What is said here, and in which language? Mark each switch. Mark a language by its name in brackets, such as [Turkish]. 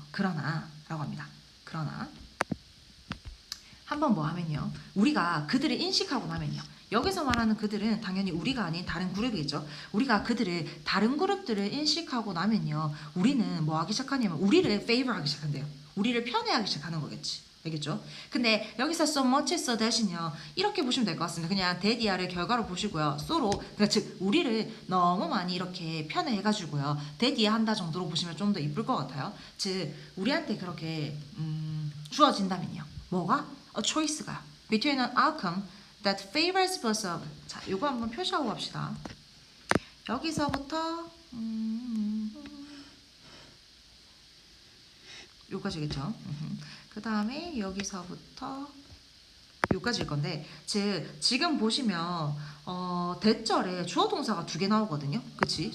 [Korean] 그러나라고 합니다. 그러나 한번 뭐 하면요. 우리가 그들을 인식하고 나면요. 여기서 말하는 그들은 당연히 우리가 아닌 다른 그룹이겠죠. 우리가 그들을 다른 그룹들을 인식하고 나면요. 우리는 뭐 하기 시작하냐면 우리를 favor 하기 시작한대요. 우리를 편애하기 시작하는 거겠지. 알겠죠? 근데 여기서 [English] so much so that [Korean] 은요. 이렇게 보시면 될 것 같습니다. 그냥 대디아를 결과로 보시고요. so로 그러니까 즉 우리를 너무 많이 이렇게 편애해가지고요. 대디아 한다 정도로 보시면 좀 더 이쁠 것 같아요. 즉 우리한테 그렇게 주어진다면요. 뭐가? [English] A choice [Korean] 가 [English] between an outcome that favors both of. [Korean] 자, 요거 한번 표시하고 갑시다. 여기서부터 요까지겠죠. 그 다음에 여기서부터 요까지일 건데, 즉 지금 보시면 대절에 주어 동사가 두 개 나오거든요. 그치?